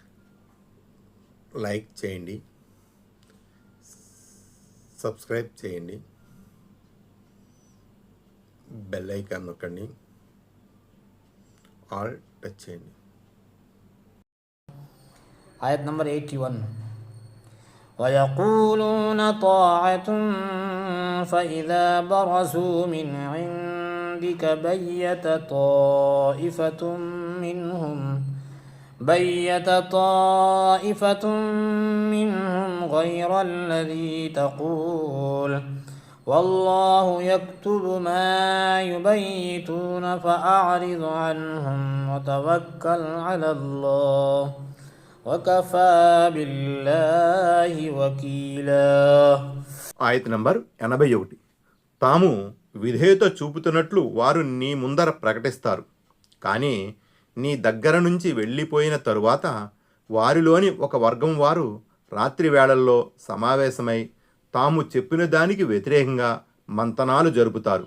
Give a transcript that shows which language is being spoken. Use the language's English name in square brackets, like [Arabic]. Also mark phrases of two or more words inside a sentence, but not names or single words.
[Telugu] లైక్ చేయండి, సబ్స్క్రైబ్ చేయండి, [English] bell icon [Telugu] నొక్కండి, [English] all touch [Telugu] చేయండి. ఆయత్ నంబర్ 81. [Arabic] ويقولون طاعة فإذا برزوا من عندك بيت طائفة منهم غير الذي تقول والله يكتب ما يبيتون فأعرض عنهم وتوكل على الله وكفى بالله وكيلا. [Telugu] ఆయత్ నంబర్ 81. తాము విధేయత చూపుతున్నట్లు వారు నీ ముందర ప్రకటిస్తారు, కానీ నీ దగ్గర నుంచి వెళ్ళిపోయిన తరువాత వారిలోని ఒక వర్గం వారు రాత్రి వేళల్లో సమావేశమై తాము చెప్పిన దానికి వ్యతిరేకంగా మంతనాలు జరుపుతారు.